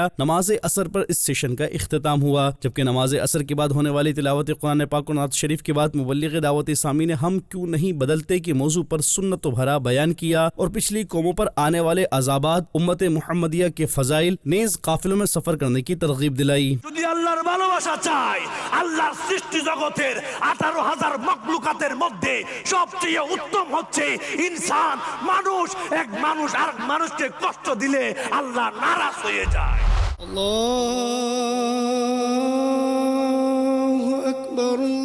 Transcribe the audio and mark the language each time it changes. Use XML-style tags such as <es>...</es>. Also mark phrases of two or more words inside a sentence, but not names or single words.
<ur>نماز عصر پر اس سیشن کا اختتام ہوا، جبکہ نماز عصر کے بعد ہونے والی تلاوت قرآن پاک و نعت شریف کے بعد مبلغ دعوت اسلامی نے ہم کیوں نہیں بدلتے کے موضوع پر سنت و بھرا بیان کیا اور پچھلی قوموں پر آنے والے عذابات، امت محمدیہ کے فضائل، نیز قافلوں میں سفر کرنے کی ترغیب دلائی۔</ur> <bn>যদি আল্লাহর ভালোবাসা চাই, আল্লাহর সৃষ্টি জগতের 18,000 মখলুকাতের মধ্যে সবচেয়ে উত্তম হচ্ছে ইনসান, মানুষ। এক মানুষ আর মানুষকে কষ্ট দিলে আল্লাহ নারাজ হয়ে যায়।</bn> <ar>الله أكبر,</ar>